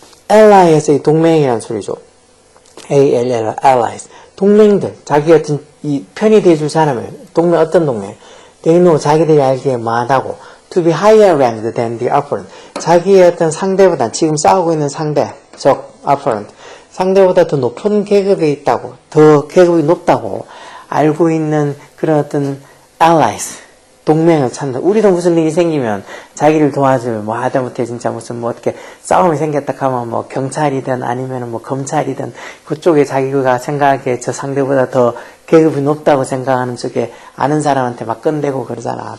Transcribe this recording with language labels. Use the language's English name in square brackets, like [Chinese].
[Korean] allies에서 이 동맹이라는 소리죠. allies. 동맹들, 자기 어떤 이 편이 돼줄 사람을, 어떤 동맹? [English] They know, [Korean] 자기들이 알기에 뭐하다고. [English] To be higher ranked than the opponent. [Korean] 자기의 어떤 상대보다, 지금 싸우고 있는 상대, 적, opponent. 상대보다 더 높은 계급에 있다고, 더 계급이 높다고 알고 있는 그런 어떤 allies. 동맹을 찾는다. 우리도 무슨 일이 생기면 자기를 도와줄 뭐 하다못해 진짜 무슨 뭐 어떻게 싸움이 생겼다 하면 뭐 경찰이든 아니면 뭐 검찰이든 그쪽에 자기가 생각하기에 저 상대보다 더 계급이 높다고 생각하는 쪽에 아는 사람한테 막 끈대고 그러잖아.